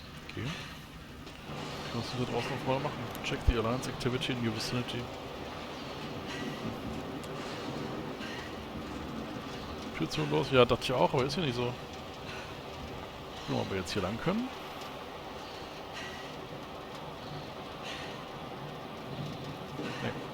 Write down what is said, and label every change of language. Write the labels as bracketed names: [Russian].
[German] Okay. Was müssen wir draußen noch vorher machen? [English] Check the Alliance activity in your vicinity. [German] Tür zu und los. Ja, dachte ich auch, aber ist ja nicht so. Gucken, ob wir jetzt hier lang können. Nee.